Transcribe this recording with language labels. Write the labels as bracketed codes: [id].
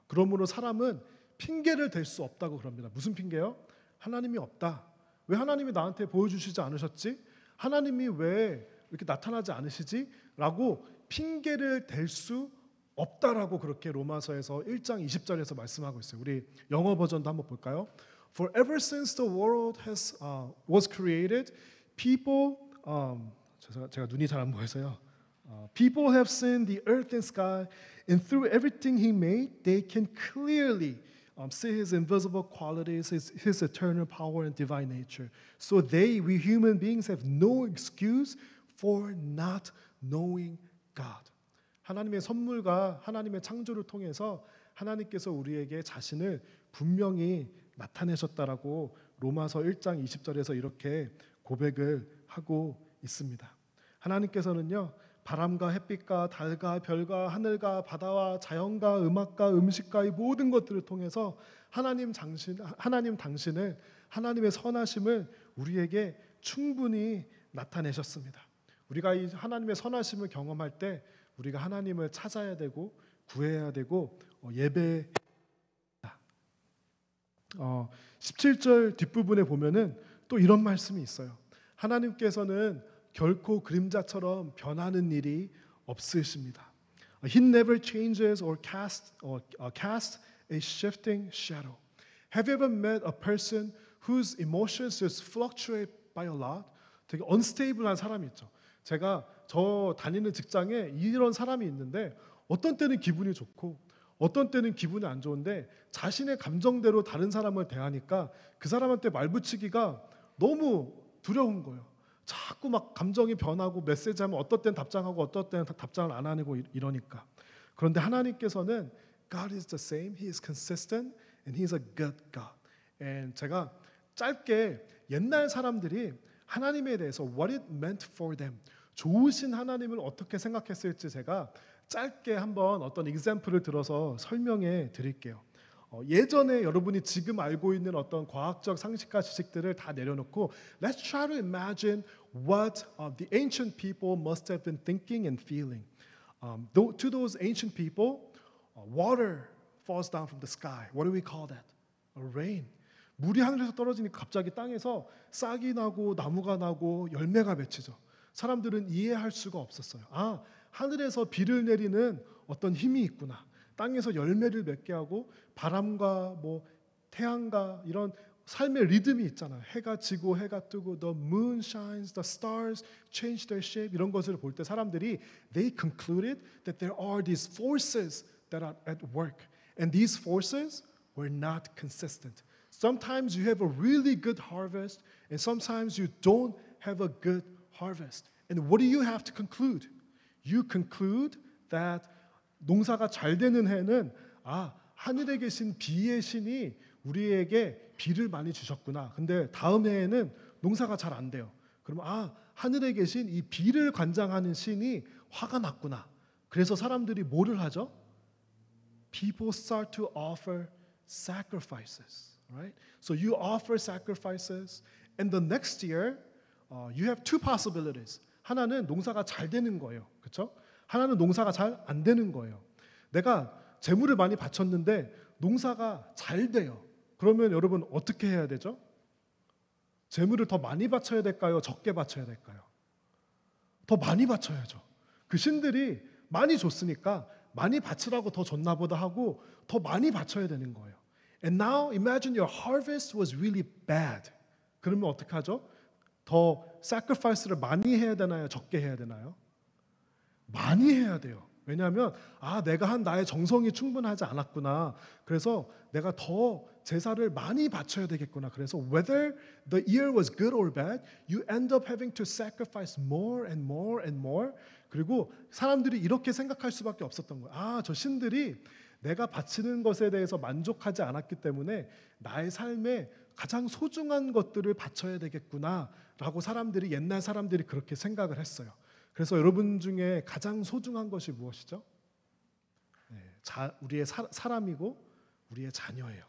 [ko] 그러므로 사람은 핑계를 댈 수 없다고 그럽니다. 무슨 핑계요? 하나님이 없다. 왜 하나님이 나한테 보여주시지 않으셨지? 하나님이 왜 이렇게 나타나지 않으시지? 라고 핑계를 댈 수 없다라고 그렇게 로마서에서 1장 20절에서 말씀하고 있어요. 우리 영어 버전도 한번 볼까요? [en] For ever since the world was created, people [ko] 제가 눈이 잘 안 보여서요. [en] People have seen the earth and sky, and through everything He made, they can clearly see His invisible qualities, His eternal power and divine nature. So we human beings, have no excuse for not knowing God. [ko] 하나님의 선물과 하나님의 창조를 통해서 하나님께서 우리에게 자신을 분명히 나타내셨다라고 로마서 1장 20절에서 이렇게 고백을 하고 있습니다. 하나님께서는요, 바람과 햇빛과 달과 별과 하늘과 바다와 자연과 음악과 음식과 이 모든 것들을 통해서 하나님 당신을 하나님의 선하심을 우리에게 충분히 나타내셨습니다. 우리가 이 하나님의 선하심을 경험할 때 우리가 하나님을 찾아야 되고 구해야 되고 예배해야 합니다. 17절 뒷부분에 보면은 또 이런 말씀이 있어요. 하나님께서는 결코 그림자처럼 변하는 일이 없으십니다. [en] He never changes or cast a shifting shadow. Have you ever met a person whose emotions just fluctuate by a lot? [ko] 되게 unstable한 사람이 있죠. 제가 저 다니는 직장에 이런 사람이 있는데 어떤 때는 기분이 좋고 어떤 때는 기분이 안 좋은데 자신의 감정대로 다른 사람을 대하니까 그 사람한테 말 붙이기가 너무 두려운 거예요. 자꾸 막 감정이 변하고 메시지하면 어떤 때는 답장하고 어떤 때는 답장을 안 하고 이러니까. 그런데 하나님께서는 [en] God is the same, He is consistent, and He is a good God. [ko] And 제가 짧게 옛날 사람들이 하나님에 대해서 [en] what it meant for them, [ko] 좋으신 하나님을 어떻게 생각했을지 제가 짧게 한번 어떤 example을 들어서 설명해 드릴게요. 예전에 여러분이 지금 알고 있는 어떤 과학적 상식과 지식들을 다 내려놓고 [en] Let's try to imagine what the ancient people must have been thinking and feeling. To those ancient people, water falls down from the sky. What do we call that? A rain. [ko] 물이 하늘에서 떨어지니까 갑자기 땅에서 싹이 나고 나무가 나고 열매가 맺히죠. 사람들은 이해할 수가 없었어요. 아, 하늘에서 비를 내리는 어떤 힘이 있구나. 땅에서 열매를 맺게 하고 바람과 뭐 태양과 이런 삶의 리듬이 있잖아요. 해가 지고 해가 뜨고 [en] the moon shines, the stars change their shape [ko] 이런 것을 볼 때 사람들이 [en] they concluded that there are these forces that are at work and these forces were not consistent. Sometimes you have a really good harvest and sometimes you don't have a good harvest. And what do you have to conclude? You conclude that [ko] 농사가 잘 되는 해는 하늘에 계신 비의 신이 우리에게 비를 많이 주셨구나. 근데 다음 해에는 농사가 잘 안 돼요. 그러면 하늘에 계신 이 비를 관장하는 신이 화가 났구나. 그래서 사람들이 뭐를 하죠? [en] People start to offer sacrifices, right? So you offer sacrifices, and the next year you have two possibilities. [ko] 하나는 농사가 잘 되는 거예요, 그렇죠? 하나는 농사가 잘 안 되는 거예요. 내가 재물을 많이 바쳤는데 농사가 잘 돼요. 그러면 여러분 어떻게 해야 되죠? 재물을 더 많이 바쳐야 될까요? 적게 바쳐야 될까요? 더 많이 바쳐야죠. 그 신들이 많이 줬으니까 많이 바치라고 더 줬나 보다 하고 더 많이 바쳐야 되는 거예요. [en] And now imagine your harvest was really bad. [ko] 그러면 어떻게 하죠? 더 sacrifice를 많이 해야 되나요? 적게 해야 되나요? 많이 해야 돼요. 왜냐하면 내가 한 나의 정성이 충분하지 않았구나. 그래서 내가 더 제사를 많이 바쳐야 되겠구나. [en] 그래서 whether the year was good or bad, you end up having to sacrifice more and more and more. [ko] 그리고 사람들이 이렇게 생각할 수밖에 없었던 거예요. 저 신들이 내가 바치는 것에 대해서 만족하지 않았기 때문에 나의 삶에 가장 소중한 것들을 바쳐야 되겠구나라고 옛날 사람들이 그렇게 생각을 했어요. 그래서 여러분 중에 가장 소중한 것이 무엇이죠? 네, 우리의 사람이고 우리의 자녀예요.